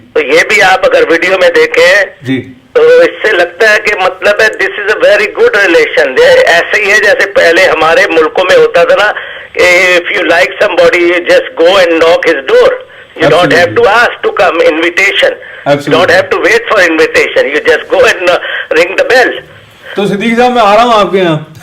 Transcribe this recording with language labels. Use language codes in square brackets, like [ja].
[hi] तो ये भी आप अगर वीडियो में देखें जी, तो इससे लगता है कि मतलब है [en] This is a very good relation. [hi] ऐसे ही है जैसे पहले हमारे मुल्कों में होता था ना, [en] If you like somebody you just go and knock his door, you don't have to ask to come invitation. Absolutely. You don't have to wait for invitation, you just go and ring the bell. [hi] तो सिद्दीकी साहब, मैं आ रहा हूँ आपके यहाँ।